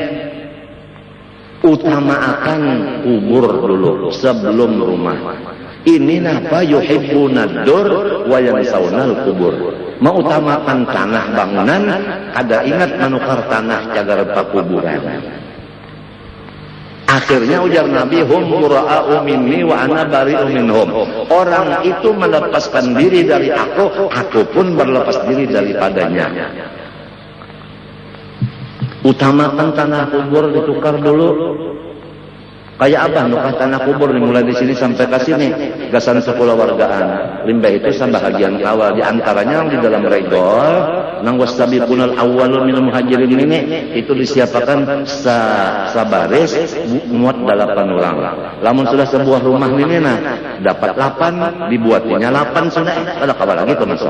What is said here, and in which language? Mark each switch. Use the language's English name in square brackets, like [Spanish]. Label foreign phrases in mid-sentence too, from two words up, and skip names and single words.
[Indonesian] Utamakan kubur dulu sebelum rumah. [Banjar] Ini napa [Arabic] yuhibbuna dur wa yansawnal kubur. [Banjar] Mengutamakan tanah bangunan, ada ingat menukar tanah cagar pakuburan. Akhirnya ujar Nabi, [Arabic] hum bura'u minni wa ana bari'u minhum. [Indonesian] Orang itu melepaskan diri dari aku pun berlepas diri daripadanya. Utamakan tanah kubur ditukar dulu. [Banjar] Kayak apa nukah tanah kubur dimulai di sini sampai ke sini gasan 10 wargaan. Limbah itu sambahagian awal di antaranya di dalam regol nang [Arabic] wasabiqunal awwalun minal muhajirin [Banjar] ini itu disiapkan sabaris muat 8 orang. Lamun sudah sebuah rumah ini dapat 8 dibuatinya 8 sudah ada kabar lagi tuh masuk.